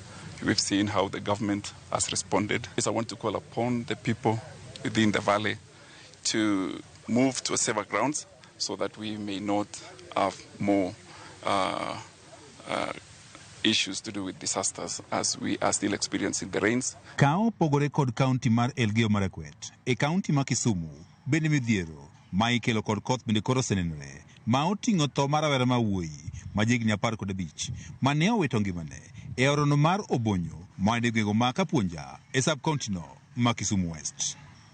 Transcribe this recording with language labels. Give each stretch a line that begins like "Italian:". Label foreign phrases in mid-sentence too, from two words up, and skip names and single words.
English: We've seen how the government has responded. I want to call upon the people within the valley to move to safer grounds so that we may not have more issues to do with disasters as we are still experiencing the rains.
Luo (Kenya and Tanzania): Kao pogore kod kaunti mar Elgeyo Marakwet e kaunti ma Kisumu bende midhiero ma ikelo kod koth bende koro osenenore ma oting'o tho mar rawera mawuoyi ma jigni 15 ma ne owito ngimane e orono mar Obonyo ma ne gwego ma Kapuonja e sub-county no ma Kisumu West.